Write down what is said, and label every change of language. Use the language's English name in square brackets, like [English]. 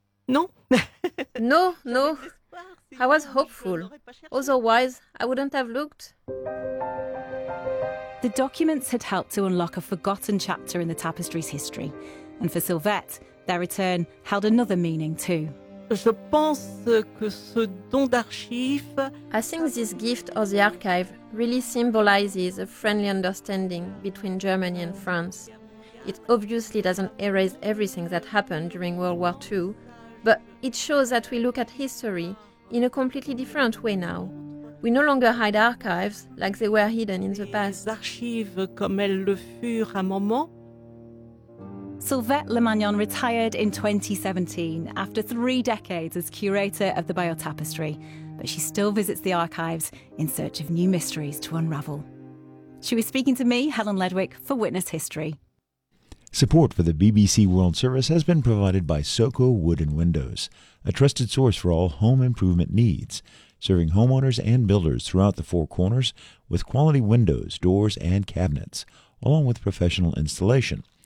[English] No. I was hopeful. Otherwise, I wouldn't have looked. The documents had helped to unlock a forgotten chapter in the tapestry's history. And for Sylvette, their return held another meaning too. [French] Je pense que ce don d'archives. [English] I think this gift of the archive really symbolizes a friendly understanding between Germany and France. It obviously doesn't erase everything that happened during World War II, but it shows that we look at history in a completely different way now. We no longer hide archives like they were hidden in the past. [French] Les archives comme elles le furent à un moment. [English] Sylvette Lemagnon retired in 2017 after 3 decades as curator of the Bayeux Tapestry, but she still visits the archives in search of new mysteries to unravel. She was speaking to me, Helen Ledwick, for Witness History. Support for the BBC World Service has been provided by Soco Wood & Windows, a trusted source for all home improvement needs, serving homeowners and builders throughout the Four Corners with quality windows, doors, and cabinets, along with professional installation.